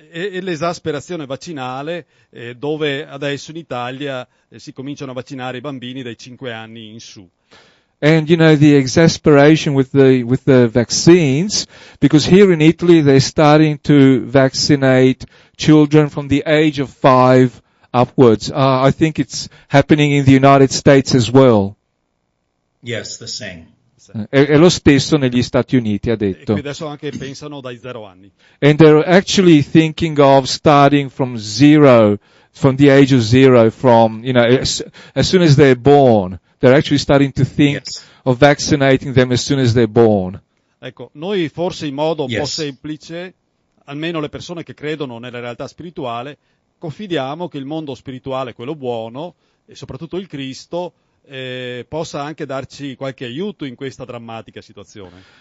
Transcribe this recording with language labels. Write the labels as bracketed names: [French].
[Italian] E l'esasperazione vaccinale, dove adesso in Italia si cominciano a vaccinare i bambini dai 5 anni in su. [English] And the exasperation with the vaccines, because here in Italy they're starting to vaccinate children from the age of 5 upwards. I think it's happening in the United States as well. Yes, the same. [Italian] È lo stesso negli Stati Uniti, ha E detto. qui adesso anche pensano dai 0 anni. [English] And they're actually thinking of starting from the age of 0, from, as soon as they're born. They're actually starting to think Yes. of vaccinating them as soon as they're born. [Italian] Ecco, noi forse in modo un po' [English] Yes. [Italian] semplice, almeno le persone che credono nella realtà spirituale, confidiamo che il mondo spirituale, quello buono, e soprattutto il Cristo, possa anche darci qualche aiuto in questa drammatica situazione.